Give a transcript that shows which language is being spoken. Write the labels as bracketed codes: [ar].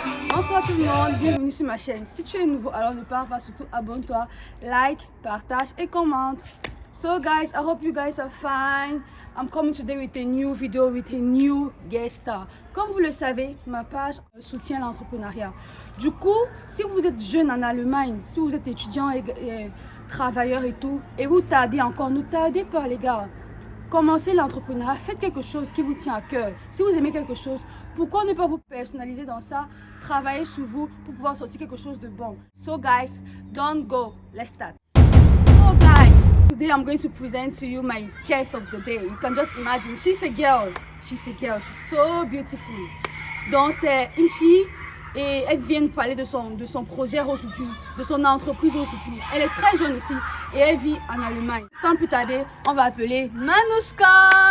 [fr] Bonsoir tout le monde, bienvenue sur ma chaîne. Si tu es nouveau, alors ne pars pas, surtout abonne-toi, like, partage et commente. [en] So guys, I hope you guys are fine. I'm coming today with a new video with a new guest star. [fr] Comme vous le savez, ma page soutient l'entrepreneuriat. Du coup, si vous êtes jeune en Allemagne, si vous êtes étudiant et travailleur et tout, et vous tardez encore, ne tardez pas les gars. Commencez l'entrepreneuriat, faites quelque chose qui vous tient à cœur. Si vous aimez quelque chose, pourquoi ne pas vous personnaliser dans ça? Travaillez sur vous pour pouvoir sortir quelque chose de bon. [en] So guys, don't go. Let's start. So guys, today I'm going to present to you my guest of the day. You can just imagine, she's a girl. She's so beautiful. [fr] Donc c'est une fille et elle vient de parler de son projet aujourd'hui, de son entreprise aujourd'hui. Elle est très jeune aussi et elle vit en Allemagne. Sans plus tarder, on va appeler Manushka.